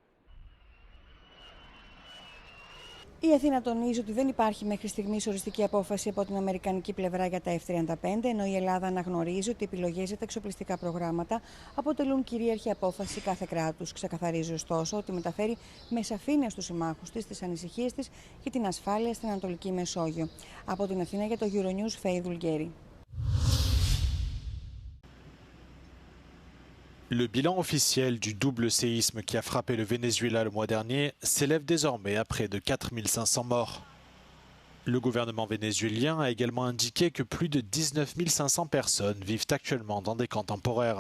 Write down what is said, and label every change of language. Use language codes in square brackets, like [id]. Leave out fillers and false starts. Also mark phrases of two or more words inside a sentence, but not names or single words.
[el] Η Αθήνα τονίζει ότι δεν υπάρχει μέχρι στιγμής οριστική απόφαση από την αμερικανική πλευρά για τα F-35, ενώ η Ελλάδα αναγνωρίζει ότι οι επιλογές για τα εξοπλιστικά προγράμματα αποτελούν κυρίαρχη απόφαση κάθε κράτους. Ξεκαθαρίζει ωστόσο ότι μεταφέρει με σαφήνεια στους συμμάχους της τις ανησυχίες της για την ασφάλεια στην Ανατολική Μεσόγειο. Από την Αθήνα για το Euronews, Φέη Δουλγέρη. [fr] Le bilan officiel du double séisme qui a frappé le Venezuela le mois dernier s'élève désormais à près de 4500 morts. Le gouvernement vénézuélien a également indiqué que plus de 19 500 personnes vivent actuellement dans des camps temporaires.